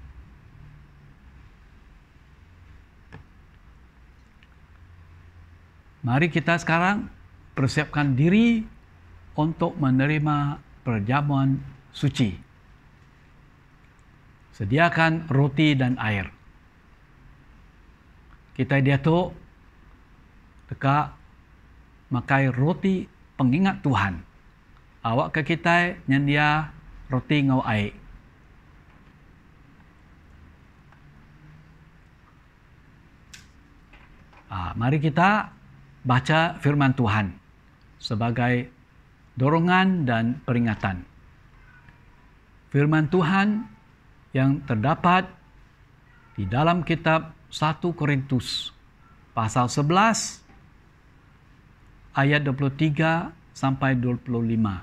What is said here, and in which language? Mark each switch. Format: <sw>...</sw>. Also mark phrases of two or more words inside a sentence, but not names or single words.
<id>Mari kita sekarang persiapkan diri untuk menerima perjamuan suci. Sediakan roti dan air.</id> <iba>Kita diatuk teka makai roti pengingat Tuhan. Awak ke kita nyendia roti ngau air.</iba> <id>Mari kita baca firman Tuhan sebagai dorongan dan peringatan. Firman Tuhan yang terdapat di dalam kitab 1 Korintus pasal 11 ayat 23 sampai 25.</id>